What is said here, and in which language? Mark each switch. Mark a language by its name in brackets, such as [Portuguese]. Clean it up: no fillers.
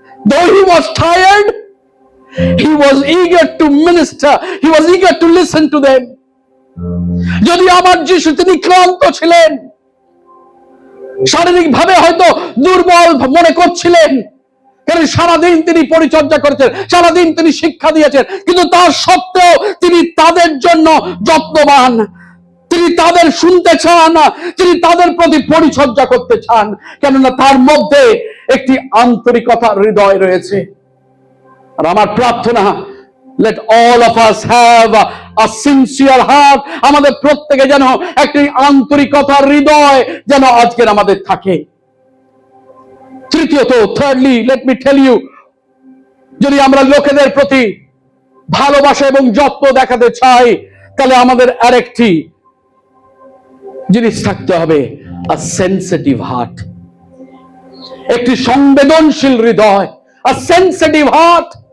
[English] Though he was tired, he was eager to minister, he was eager to listen to them. [Bangla] যদি আমার যিশু তিনি ক্লান্ত ছিলেন, শারীরিক ভাবে হয়তো দুর্বল মনে করছিলেন, কারণ সারাদিন তিনি পরিচর্যা করেছেন, সারাদিন তিনি শিক্ষা দিয়েছেন, কিন্তু তার সত্ত্বেও তিনি তাদের জন্য যত্নবান, তিনি তাদের শুনতে চান, তিনি তাদের প্রতি পরিচর্যা করতে চান, কেননা তার মধ্যে একটি আন্তরিকতার হৃদয় রয়েছে। আর আমার প্রার্থনা, [English] let all of us have a sincere heart. [Bangla] আমাদের প্রত্যেকে যেন একটি আন্তরিকতার হৃদয় যেন আজকের আমাদের থাকে। তৃতীয়ত, [English] thirdly, let me tell you, [Bangla] যদি আমরা লোকেদের প্রতি ভালোবাসা এবং যত্ন দেখাতে চাই, তাহলে আমাদের আরেকটি জিনিস থাকতে হবে, [English] a sensitive heart, [Bangla] একটি সংবেদনশীল হৃদয়, a sensitive heart.